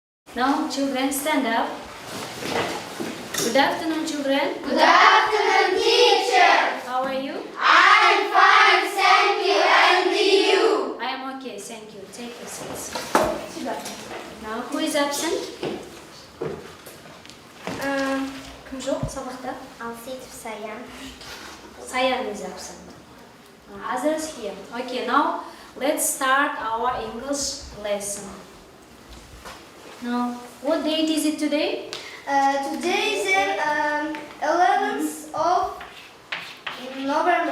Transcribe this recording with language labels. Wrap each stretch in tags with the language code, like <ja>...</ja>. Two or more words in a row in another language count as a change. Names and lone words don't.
<en>Now, children, stand up. Good afternoon, children. Good afternoon, teacher. How are you? I'm fine, thank you. And you? I am okay, thank you. Take your seats. Now, who is absent?</en> <kk>Кім жоқ сабақта? Алситов Саян.</kk> <en>Sayan is absent. Others here. Okay, now let's start our English lesson. Now, what date is it today? Today is 11th of November.</en>